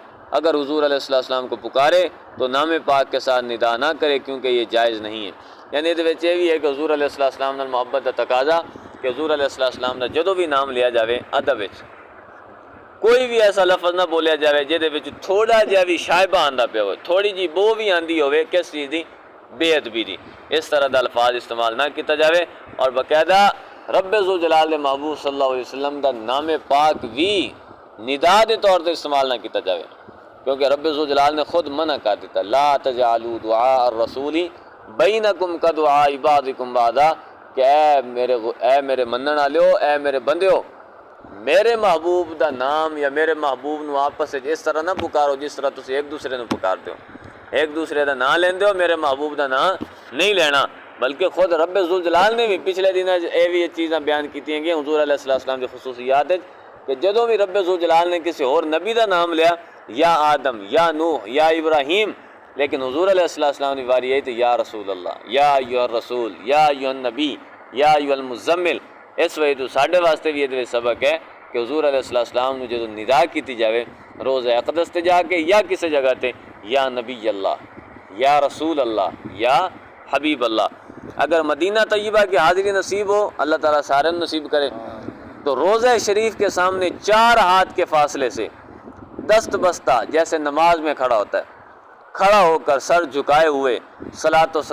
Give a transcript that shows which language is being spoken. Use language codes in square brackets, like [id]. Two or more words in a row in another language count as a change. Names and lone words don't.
[ur] اگر حضور علیہ السلام کو پکارے تو نام پاک کے ساتھ ندا نہ کرے، کیونکہ یہ جائز نہیں ہے۔ [pa] یعنی یہ بھی ہے کہ حضور علیہ السلام نال محبت کا تقاضا کہ حضور علیہ السلام کا جدوں بھی نام لیا جاوے ادب وچ کوئی بھی ایسا لفظ نہ بولیا جائے جہدے وچ تھوڑا جہا بھی شائبہ آندا پیا ہوئے، تھوڑی جی بو بھی آندی ہوئے، کس چیز دی؟ بے ادبی دی، اس طرح دا الفاظ استعمال نہ کیتا جاوے۔ اور باقاعدہ رب ذوالجلال محبوب صلی اللہ علیہ وسلم دا نام پاک بھی ندا دے طور تے استعمال نہ کیتا جاوے، کیونکہ رب ذوالجلال نے خود منع کر دیتا، [ar] لا تجعلوا دعاء الرسول بینکم کدعاء بعضکم بعضا، [pa] کہ اے میرے منن والےو، اے میرے بندیو، میرے محبوب دا نام یا میرے محبوب نو آپس وچ اس طرح نہ پکارو جس طرح تسی ایک دوسرے نو پکارتے ہو، ایک دوسرے دا نام لیندے ہو، میرے محبوب دا نام نہیں لینا۔ بلکہ خود رب ذوالجلال نے بھی پچھلے دنوں یہ بھی چیزاں بیان کی ہیں حضور علیہ السلام کی خصوصیات کہ جدوں بھی رب ذوالجلال نے کسی اور نبی دا نام لیا، یا آدم، یا نوح، یا ابراہیم، لیکن حضور علیہ السلام کی باری آئی تو [ar] یا رسول اللہ، یا ایھا الرسول، یا ایھا النبی، یا ایھا المزمل۔ [pa] اس وجہ تو ساڈے واسطے بھی یہ سبق ہے کہ حضور علیہ السلام نے جدوں ندا کیتی جاوے روضہ اقدس تے جا کے یا کسی جگہ تے، [ar] یا نبی اللہ، یا رسول اللہ، یا حبیب اللہ۔ [ur] اگر مدینہ طیبہ کی حاضری نصیب ہو، اللہ تعالیٰ سارے نصیب کرے، تو روضہ شریف کے سامنے 4 ہاتھ کے فاصلے سے دست بستہ جیسے نماز میں کھڑا ہوتا ہے، کھڑا ہو کر سر جھکائے ہوئے صلاۃ و